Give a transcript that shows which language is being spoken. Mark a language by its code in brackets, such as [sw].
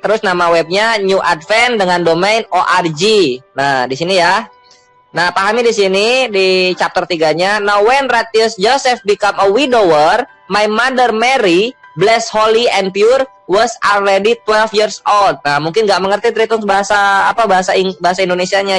[id] Terus nama webnya New Advent dengan domain org. Nah di sini ya. Nah pahami di sini di chapter 3-nya. [en] Now when Righteous Joseph become a widower, my mother Mary, blessed, holy and pure, was already 12 years old. [id] Nah, mungkin nggak mengerti Tritums bahasa Indonesianya.